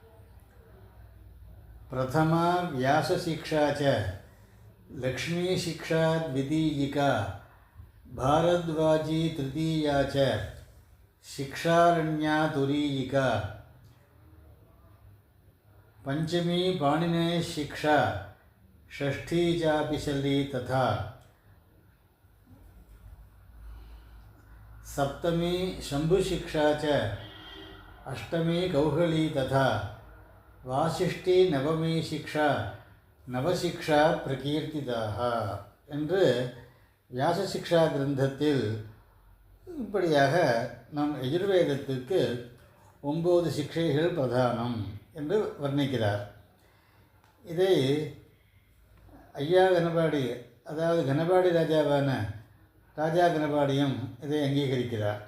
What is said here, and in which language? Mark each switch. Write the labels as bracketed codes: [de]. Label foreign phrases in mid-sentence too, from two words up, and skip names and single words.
[sa] प्रथमा व्यासशिक्षा च लक्ष्मी शिक्षा द्वितीयिका भारद्वाजी तृतीया च शिक्षारण्या तुरीयिका पञ्चमी पाणिने शिक्षा ஷஷ்ठी चापि शल्ली तथा सप्तमी शंभुशिक्षा च अष्टमी कौहली तथा वासिष्ठी नवमी शिक्षा नवशिक्षा प्रकीर्तिताः [ta] என்று வியாசசிக்ஷா கிரந்தத்தில் இப்படியாக நம் எஜுர்வேதத்துக்கு 9 சிக்ஷைகள் பிரதானம் என்று வர்ணிக்கிறார். இதை ஐயா கனபாடி, அதாவது கனபாடி ராஜாவான ராஜா கனபாடியும் இதை அங்கீகரிக்கிறார்.